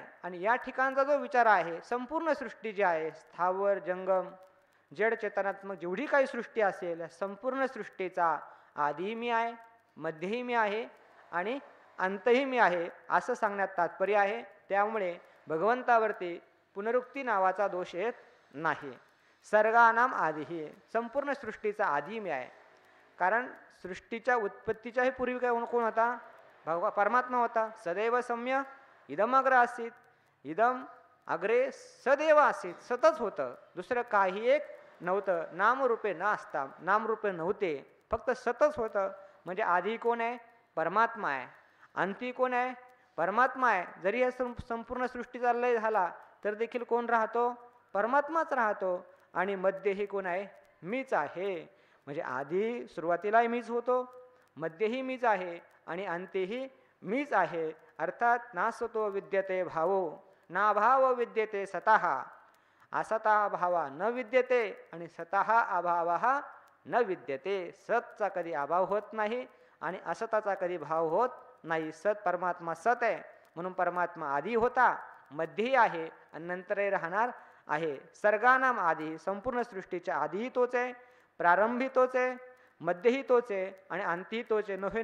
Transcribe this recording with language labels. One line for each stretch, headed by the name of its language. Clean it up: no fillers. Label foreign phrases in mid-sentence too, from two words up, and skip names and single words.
Marathi: आणि या ठिकाणचा जो विचार आहे, संपूर्ण सृष्टी जी आहे, स्थावर जंगम जड चेतनात्मक जेवढी काही सृष्टी असेल, संपूर्ण सृष्टीचा आधीही मी आहे, मध्यही मी आहे आणि अंतही मी आहे, असं सांगण्यात तात्पर्य आहे. त्यामुळे भगवंतावरती पुनरुक्ती नावाचा दोष येत नाही.
Sanskrit: सर्गानाम आदिही,
Marathi: संपूर्ण सृष्टीचा आधी मी आहे. कारण सृष्टीच्या उत्पत्तीच्याही पूर्वी काय कोण होता, परमात्मा होता.
Sanskrit: सदैव सम्य इदम अग्र आसीत, इदम अग्रे सदैव आसीत,
Marathi: सतत होतं, दुसरं काही एक नव्हतं. नामरूपे न असता, नामरूपे नव्हते, फक्त सतत होतं. म्हणजे आधी कोण आहे, परमात्मा आहे. अंती कोण आहे, परमात्मा आहे. जरी हे संपूर्ण सृष्टीचा लय झाला तर देखील कोण राहतो, परमात्माच राहतो. आणि मध्यही कोण आहे, मीच आहे. म्हणजे आधी सुरुवातीलाही मीच होतो, मध्यही मीच आहे आणि अंतेही मीच आहे.
Sanskrit: अर्थात नासतो विद्यते भावो ना भाव विद्यते सतः, असतः भावा न विद्यते आणि सतः अभावा न विद्यते.
Marathi: सतचा कधी अभाव होत नाही आणि असताचा कधी भाव होत नाही. सत परमात्मा सत आहे, म्हणून परमात्मा आधी होता, मध्यही आहे आणि नंतरही राहणार आहे. सर्गानाम आधी, संपूर्ण सृष्टीच्या आधीही तोच आहे, प्रारंभी तोच आहे, मध्यही तोच आहे आणि अंतही तोच आहे.